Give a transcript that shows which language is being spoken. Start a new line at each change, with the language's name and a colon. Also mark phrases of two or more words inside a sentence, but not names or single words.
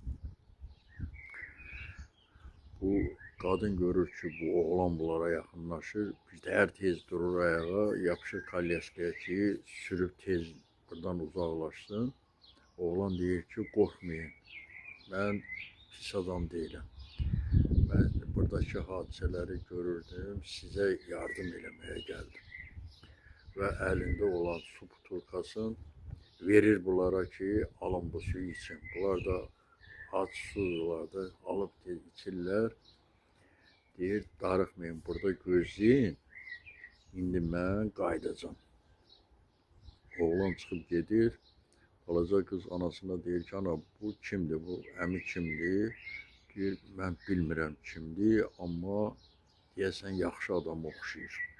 Azerbaijani: Bu kadın görür ki, bu oğlan bunlara yaxınlaşır. Bir də hər tez durur ayağa, yapışır kalyaskaya ki, sürüb tez buradan uzaqlaşsın. Oğlan deyir ki, qorxmayın, mən pis adam deyiləm.
Turkish: Ben buradaki hadiseleri görürdüm, size yardım
Azerbaijani: eləməyə gəldim.
Turkish: Ve elinde olan su butulkasını verir bunlara ki, alın bu suyu için. Bunlar da aç sulardı, alıp içirlər.
Azerbaijani: Deyir, darıxmayın, burada gözləyin, indi mən qaydacam. Oğlan çıxıb gedir, balaca qız anasına deyir ki, ana bu kimdir, bu əmi kimdir? Deyir, mən bilmirəm kimdir, amma deyəsən yaxşı adam oxşayır.